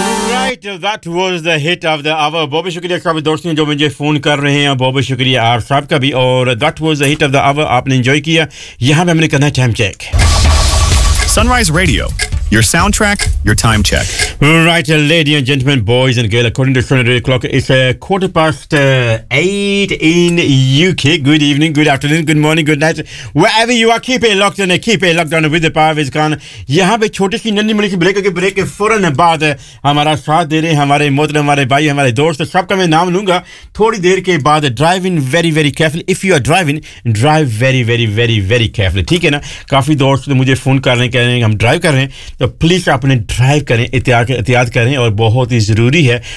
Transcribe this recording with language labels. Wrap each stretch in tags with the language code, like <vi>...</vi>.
<en>right, that was the hit of the hour.</en> <hi>बहुत शुक्रिया आप सभी दोस्तों जो मुझे फ़ोन कर रहे हैं, बहुत शुक्रिया आप साहब का भी.</hi> <en>और that was the hit of the hour,</en> <hi>आपने enjoy किया. यहाँ पे हमने करना है time check.</hi> <en>Sunrise Radio, your soundtrack, your time check. Right, ladies and gentlemen, boys and girls, according to Sunday clock, it's a 8:15 in UK. Good evening, good afternoon, good morning, good night. Wherever you are, keep it locked on with the power of his gun.</en> <hi>यहाँ पे छोटी सी नन्ही मुन्ही break के फौरन बाद हमारा साथ दे रहे हैं हमारे मोहतर, हमारे भाई, हमारे दोस्त, सबका मैं नाम लूँगा थोड़ी देर के बाद.</hi> <en>driving very very careful, if you are driving, drive very very very very careful,</en> <hi>ठीक है ना. काफ़ी दोस्त मुझे फ़ोन कर रहे हैं, कह रहे हैं हम ड्राइव कर रहे हैं, तो प्लीज़ अपने ड्राइव करें, एहतियात करें, और बहुत ही ज़रूरी है.</hi>